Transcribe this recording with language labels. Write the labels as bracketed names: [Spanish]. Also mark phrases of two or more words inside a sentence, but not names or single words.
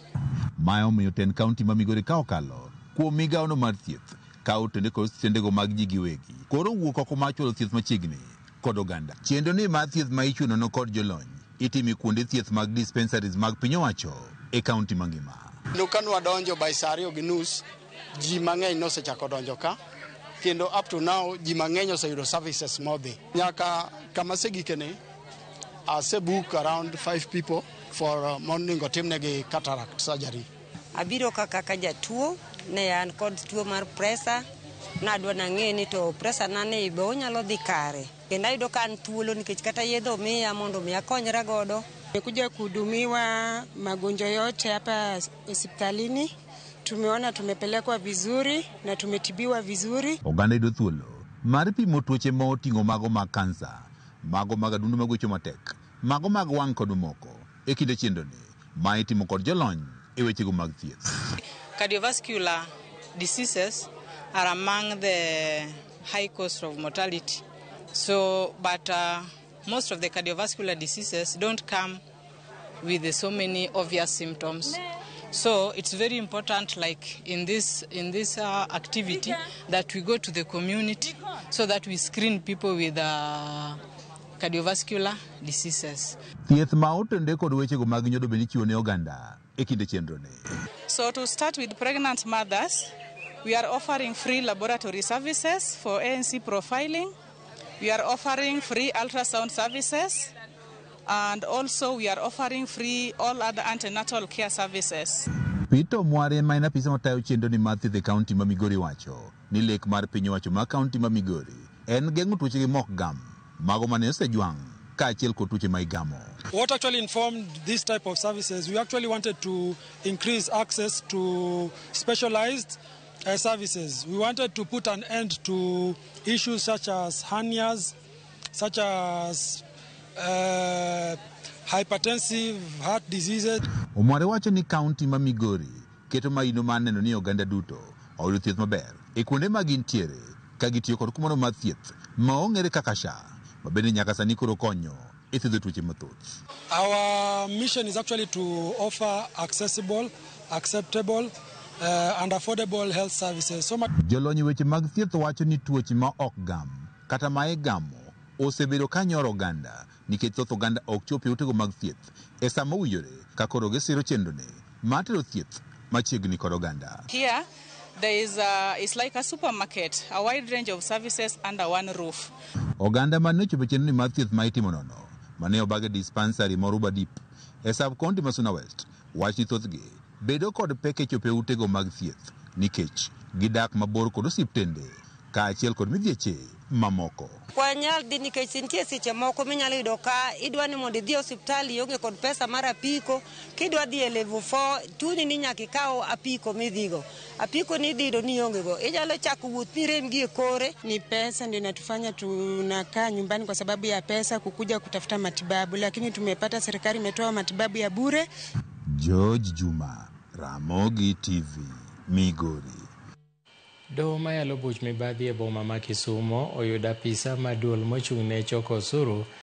[Luo (Kenya and Tanzania)] Mae omiyo ten kaunti ma Migori ka okalo kuom migawono mar thieth ka otende kod stendego mag ji giwegi koro wuok oko mar chwalo thieth machiegni kod oganda. Chenro ni mar thieth ma ichunono kod jolony itimi kuonde thieth mag dispensaries mag piny owacho e kaunti mangima. Kanwa donjo by saa 2:30 ji mang'eny nosechako donjo ka kendo [English] up to now [Luo (Kenya and Tanzania)] ji mang'eny oseyudo services modhi nyaka kama segikene asebook [English] around 5 people for morning [Luo (Kenya and Tanzania)] otimnegi [English] cataract surgery. [Luo (Kenya and Tanzania)] Abiro kaka jatuo ne an kod tuo mar pressure nadwa nang'e ni to pressure na ne ibe onyalo dhi kare kendo ayudo ka an thuolo nikech kata yedho miya mondo mi akonyra godo. [Swahili] Nimekuja kuhudumiwa magonjwa yote hapa hospitalini. Tumeona tumepelekwa vizuri na tumetibiwa vizuri. [Luo (Kenya and Tanzania)] Oganda yudo thuolo mar pimo tuoche ma oting'o mago mag kansa, mago mag adundo magwecho matek, mago mag wang' kod moko e kinde chendoni ma itimo kod jolony e wechego mag thieth. [English] Cardiovascular diseases are among the high cost of mortality. But most of the cardiovascular diseases don't come with so many obvious symptoms. So it's very important, like in this activity, that we go to the community so that we screen people with cardiovascular diseases. [Luo (Kenya and Tanzania)] Thieth ma otende kod wechego mag nyodo bende chiwo ne oganda e kinde chenroni. [English] So to start with pregnant mothers, we are offering free laboratory services for ANC profiling. We are offering free ultrasound services, and also we are offering free all other antenatal care services. [Luo (Kenya and Tanzania)] Peter Mware ma en apisa matayo chenro ni mar thieth e kaunti ma Migori wacho ni lek mar piny owacho ma kaunti ma Migori en geng'o tuoche gi mok gam mago mane osejwang' kaachiel kod tuoche ma igamo. [English] What actually informed this type of services, we actually wanted to increase access to specialized services. We wanted to put an end to issues such as hernias, such as hypertensive heart diseases. [Luo (Kenya and Tanzania)] Omware wacho ni kaunti ma Migori keto maino mar neno ni oganda duto oyudo thieth maber e kuonde ma gintiere ka gitiyo kod kumoro mar thieth ma ong'ere kaka SHA ma bende nyaka sani koro konyo e thiedho tuoche mathoth. [English] Our mission is actually to offer accessible, acceptable and affordable health services. [Luo (Kenya and Tanzania)] Jolony weche mag thieth wacho ni tuoche ma ok gam kata ma igamo osebedo ka nyoro oganda nikech thoth oganda ok chopi utego mag thieth e sama owinjore ka koro gisiro chendone mar tero thieth machiegni kod oganda. [English] Here there is it's like a supermarket, a wide range of services under one roof. [Luo (Kenya and Tanzania)] Oganda mane ochopo chendoni mar thieth ma itimo nono mane obage dispensary Moruba Deep e sub-county ma Suna West wach ni thothgi bedo kod pek e chopo utego mag thieth nikech gidak mabor kod osiptende kaachiel kod midhieche mamoko. Kwanyal di nikech nitie seche moko minyalo yudo ka idwa ni mondo idhi osiptal ionge kod pesa mar apiko, kidwa dhi e level 4 chuni ni nyaka ikaw apiko midhigo. Apiko ni dhido ni ionge go. Inyalo chako wuoth mirem gi e kore. [Swahili] Ni pesa ndio inatufanya tunakaa nyumbani kwa sababu ya pesa kukuja kutafuta matibabu, lakini tumepata serikali imetoa matibabu ya bure. George Juma, Ramogi TV, Migori. [Luo (Kenya and Tanzania)] Doho mayalo buch mibadhi e boma ma Kisumo oyudo apisa maduol mochung' ne choko osuru